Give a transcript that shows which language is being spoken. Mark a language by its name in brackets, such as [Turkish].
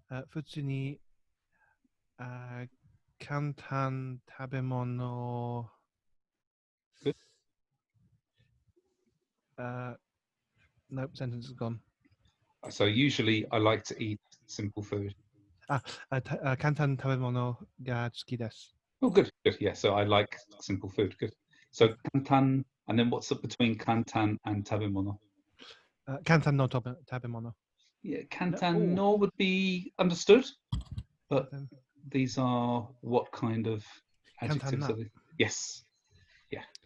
[Japanese] 普通に簡単食べ物 [English] Good. Nope, sentence is gone. So usually I like to eat simple food. [Japanese] 簡単食べ物が好きです。 [English] Oh, good. Good. Yeah. So I like simple food. Good. So kantan, and then what's up between kantan and tabemono? [Japanese] 簡単の食べ物。 [English] Yeah, kantan no would be understood, but Then these are what kind of adjectives are they? Yes. Yeah.